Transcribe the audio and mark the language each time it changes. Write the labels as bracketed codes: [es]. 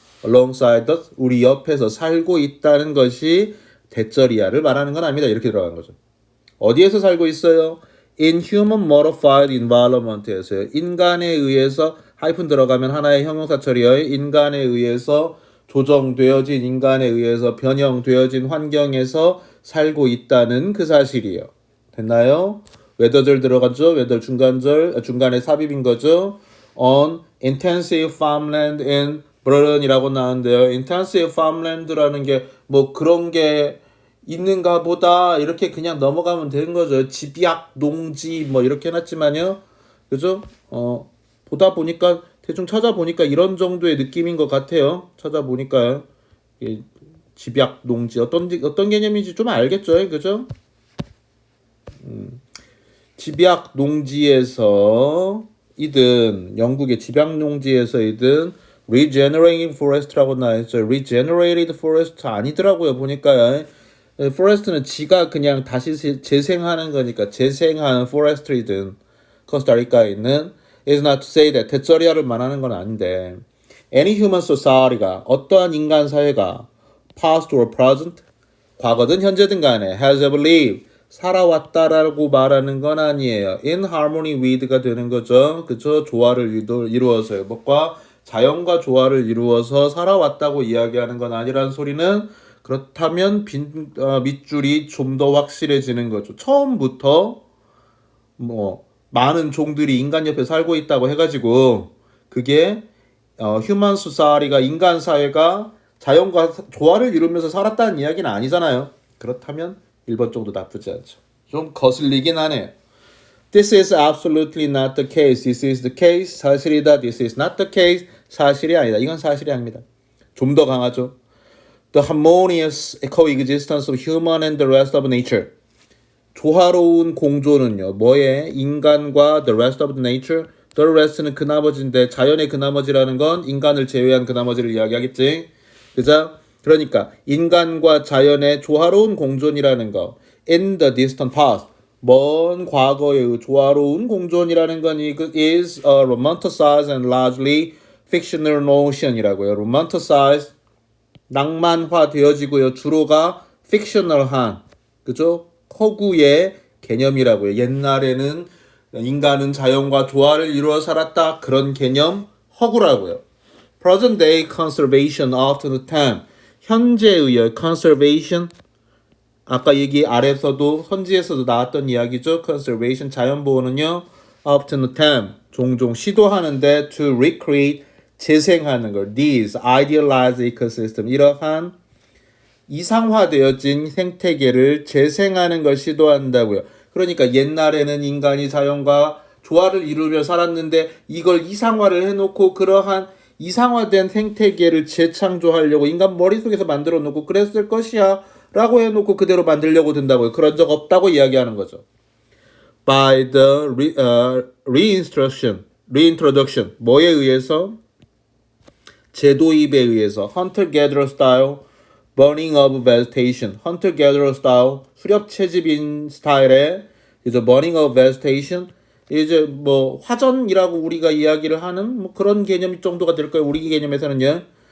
[en] alongside us [ko] 우리 옆에서 살고 있다는 것이 대절이야를 말하는 건 아닙니다. 이렇게 들어가는 거죠. 어디에서 살고 있어요? [en] In human modified environment에서요. [ko] 인간에 의해서 하이픈 들어가면 하나의 형용사 처리요. 인간에 의해서 조정되어진 인간에 의해서 변형되어진 환경에서 살고 있다는 그 사실이요. 됐나요? whether절 들어갔죠? whether 중간에 삽입인 거죠. [en] On intensive farmland in Britain이라고 나오는데요. intensive farmland [ko] 라는 게 뭐 그런 게 있는가 보다 이렇게 그냥 넘어가면 되는 거죠. 집약 농지 뭐 이렇게 해놨지만요. 그죠? 보다 보니까 대충 찾아보니까 이런 정도의 느낌인 것 같아요. 찾아보니까요. 집약 농지 어떤 개념인지 좀 알겠죠, 그죠? 집약 농지에서 이든 영국의 집약 농지에서이든 [en] regenerating forest [ko] 라고 나와있죠. [en] regenerated forest [ko] 아니더라고요. 보니까 forest는 지가 그냥 다시 재생하는 거니까 재생하는 forest이든 코스타리카에 있는 [en] is not to say that [ko] 대절이야를 말하는 건 아닌데 [en] any human society [ko] 가 어떠한 인간 사회가 [en] past or present [ko] 과거든 현재든 간에 [en] has ever lived [ko] 살아왔다라고 말하는 건 아니에요. [en] in harmony with [ko] 가 되는 거죠. 그죠? 조화를 이루어서요. 뭐과 자연과 조화를 이루어서 살아왔다고 이야기하는 건 아니라는 소리는 그렇다면 밑줄이 좀 더 확실해지는 거죠. 처음부터 뭐 많은 종들이 인간 옆에 살고 있다고 해가지고 그게 휴먼 소사이티가 인간 사회가 자연과 조화를 이루면서 살았다는 이야기는 아니잖아요. 그렇다면 1번 정도 나쁘지 않죠. 좀 거슬리긴 하네요. [en] This is absolutely not the case. This is the case. [ko] 사실이다. [en] This is not the case. [ko] 사실이 아니다. 이건 사실이 아닙니다. 좀 더 강하죠. [en] The harmonious coexistence of human and the rest of nature. [ko] 조화로운 공존은요. 뭐에? 인간과 [en] the rest of nature. The rest [ko] 는 그 나머지인데 자연의 그 나머지라는 건 인간을 제외한 그 나머지를 이야기하겠지. 그죠? 그러니까 인간과 자연의 조화로운 공존이라는 거. [en] In the distant past. [ko] 먼 과거의 조화로운 공존이라는 건 [en] is a romanticized and largely fictional notion이라고요. romanticized [ko] 낭만화 되어지고요. 주로가 fictional한 그죠? 허구의 개념이라고요. 옛날에는 인간은 자연과 조화를 이루어 살았다. 그런 개념 허구라고요. [en] Present day conservation often attempt [ko] 현재의 conservation 아까 얘기 아래서도 선지에서도 나왔던 이야기죠. conservation 자연보호는요. [en] often attempt [ko] 종종 시도하는데 [en] to recreate [ko] 재생하는 걸 [en] these idealized ecosystem [ko] 이러한 이상화되어진 생태계를 재생하는 걸 시도한다고요. 그러니까 옛날에는 인간이 자연과 조화를 이루며 살았는데 이걸 이상화를 해놓고 그러한 이상화된 생태계를 재창조하려고 인간 머릿속에서 만들어 놓고 그랬을 것이야 라고 해놓고 그대로 만들려고 든다고요. 그런 적 없다고 이야기하는 거죠. [en] By the reintroduction [ko] 뭐에 의해서? 재도입에 의해서 [en] hunter-gatherer style burning of vegetation hunter-gatherer style [ko] 수렵 채집인 스타일의 이제 [en] burning of vegetation [ko] 이제 뭐 화전이라고 우리가 이야기를 하는 뭐 그런 개념 정도가 될 거예요. 우리 개념에서는요.